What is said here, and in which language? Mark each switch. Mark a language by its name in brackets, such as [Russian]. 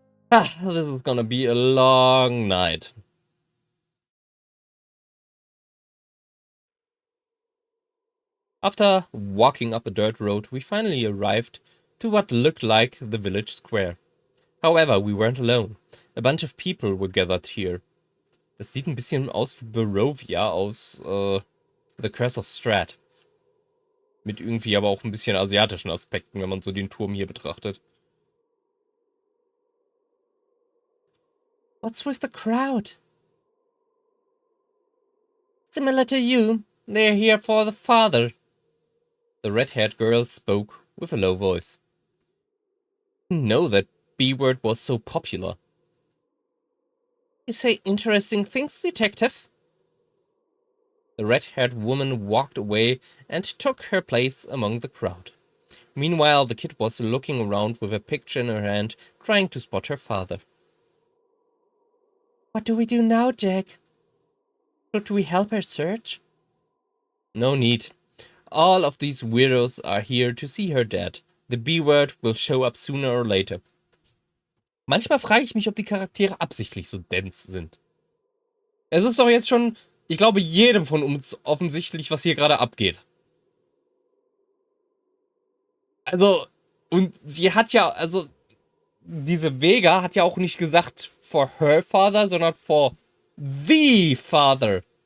[English] This is gonna be a long night. After walking up a dirt road, we finally arrived to what looked like the village square. However, we weren't alone. A bunch of people were gathered here. [German] Das sieht ein bisschen aus wie Barovia aus The Curse of Strahd. Mit irgendwie aber auch ein bisschen asiatischen Aspekten, wenn man so den Turm hier betrachtet. [English] What's with the crowd? Similar to you, they're here for the father. The red-haired girl spoke with a low voice. Didn't know that B-word was so popular. You say interesting things, detective? The red-haired woman walked away and took her place among the crowd. Meanwhile, the kid was looking around with a picture in her hand, trying to spot her father. What do we do now, Jack? Should we help her search? No need. All of these weirdos are here to see her dead. The B-word will show up sooner or later. [German] Manchmal frage ich mich, ob die Charaktere absichtlich so dense sind. Es ist doch jetzt schon, ich glaube, jedem von uns offensichtlich, was hier gerade abgeht. Also, und sie hat ja, also, diese Vega hat ja auch nicht gesagt [English] for her father, [German] sondern [English] for the father.